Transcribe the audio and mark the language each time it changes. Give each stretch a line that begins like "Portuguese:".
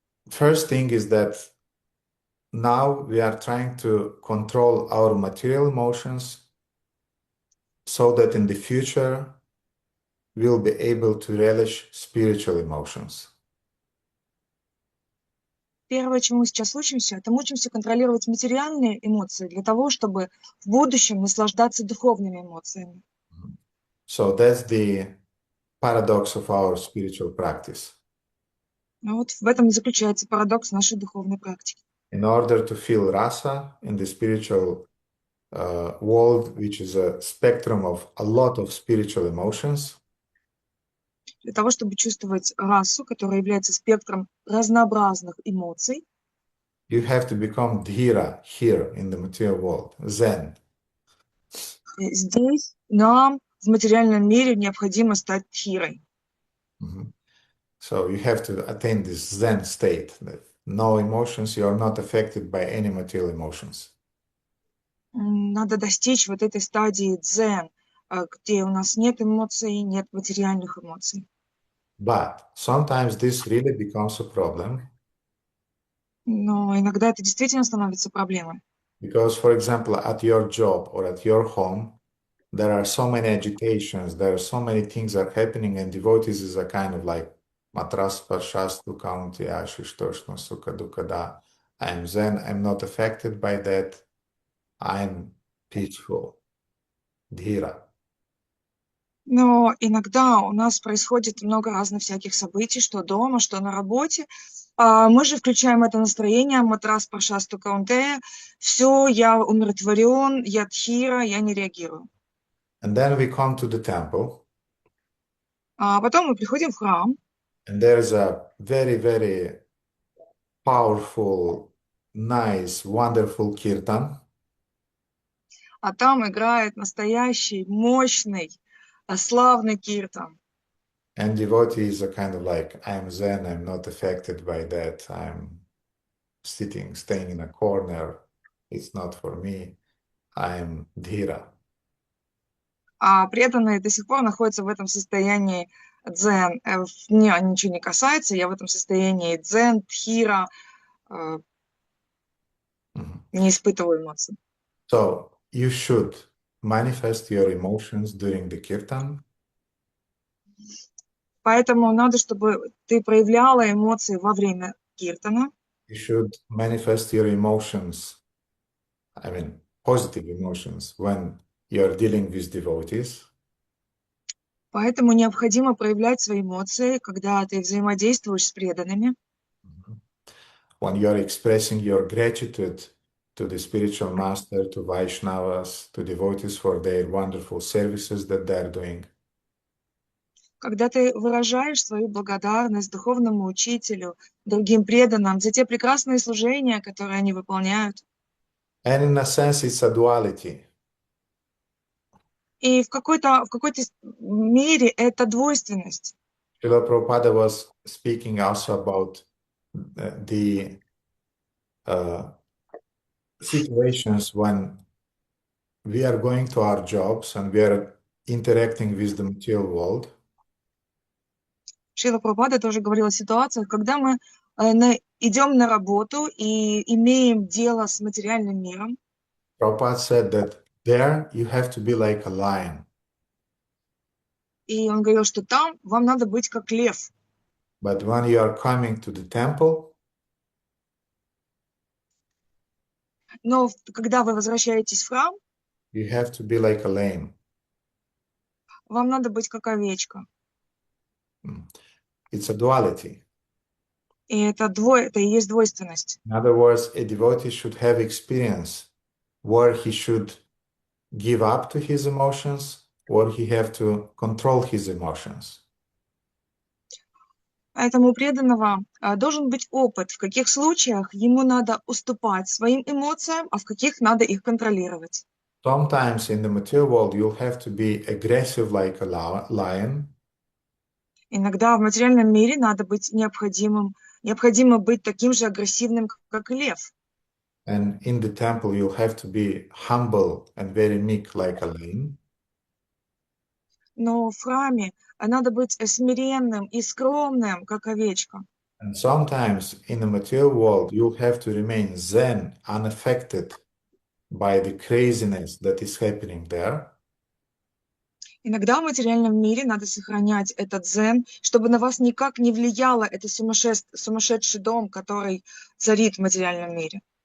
English: First thing is that now we are trying to control our material emotions so that in the future we'll be able to relish spiritual emotions.
Russian: Первое, чему мы сейчас учимся, это мы учимся контролировать материальные эмоции для того, чтобы в будущем наслаждаться духовными эмоциями.
English: So that's the paradox of our spiritual practice.
Russian: Вот в этом и заключается парадокс нашей духовной практики.
English: In order to feel rasa in the spiritual world, which is a spectrum of a lot of spiritual emotions,
Russian: Для того, чтобы чувствовать расу, которая является спектром разнообразных эмоций,
English: you have to become dhira here in the material world, Zen.
Russian: здесь нам в материальном мире необходимо стать дхирой.
English: So you have to attain this Zen state, that no emotions, you are not affected by any material emotions.
Russian: Надо достичь вот этой стадии дзен, где у нас нет эмоций, нет материальных эмоций.
English: But sometimes this really becomes a problem.
Russian: Но иногда это действительно становится проблемой.
English: Because, for example, at your job or at your home, there are so many agitations, there are so many things are happening, and devotees is a kind of like
Sanskrit: matras parshastu kaunti ashishtoshno sukha dukada.
English: I'm Zen, I'm not affected by that. I'm peaceful. Dhira.
Russian: Но иногда у нас происходит много разных всяких событий, что дома, что на работе, Мы же включаем это настроение,
Sanskrit: матрас паршасту каунте,
Russian: все, я умиротворен, я тхира, я не реагирую.
English: And then we come to the temple,
Russian: А потом мы приходим в храм,
English: and there's a very, very powerful, nice, wonderful kirtan.
Russian: а там играет настоящий, мощный, славный киртан.
English: And devotees are kind of like, I'm Zen, I'm not affected by that. I'm staying in a corner. It's not for me. I'm Dhira.
Russian: А преданные до сих пор находятся в этом состоянии дзен. Мне ничего не касается, я в этом состоянии дзен, тхира, не испытываю эмоций.
English: So you should manifest your emotions during the kirtan.
Russian: Поэтому надо, чтобы ты проявляла эмоции во время киртана.
English: You should manifest your emotions, I mean, positive emotions, when you're dealing with devotees.
Russian: Поэтому необходимо проявлять свои эмоции, когда ты взаимодействуешь с преданными,
English: When you're expressing your gratitude to the spiritual master, to Vaishnavas, to devotees for their wonderful services that they're doing.
Russian: когда ты выражаешь свою благодарность духовному учителю, другим преданным за те прекрасные служения, которые они выполняют.
English: And in a sense, it's a duality.
Russian: И в какой-то мере это двойственность.
English: Srila Prabhupada was speaking also about the situations when we are going to our jobs and we are interacting with the material world.
Russian: Шрила Прабхупада тоже говорил о ситуациях, когда мы идем на работу и имеем дело с материальным миром.
English: Prabhupada said that there you have to be like a lion.
Russian: И он говорил, что там вам надо быть как лев.
English: But when you are coming to the temple,
Russian: Но когда вы возвращаетесь в храм,
English: you have to be like a lamb.
Russian: вам надо быть как овечка.
English: It's a duality.
Russian: И это и есть двойственность.
English: In other words, a devotee should have experience where he should give up to his emotions or he have to control his emotions.
Russian: Поэтому у преданного должен быть опыт, в каких случаях ему надо уступать своим эмоциям, а в каких надо их контролировать.
English: Sometimes in the material world, you'll have to be aggressive like a lion.
Russian: Иногда в материальном мире необходимо быть таким же агрессивным, как и лев.
English: And in the temple, you'll have to be humble and very meek like a lamb.
Russian: Но в храме надо быть смиренным и скромным, как овечка.
English: And sometimes in the material world, you'll have to remain zen, unaffected by the craziness that is happening there.
Russian: Иногда в материальном мире надо сохранять этот дзен, чтобы на вас никак не влияло это сумасшедший дом, который царит в материальном мире.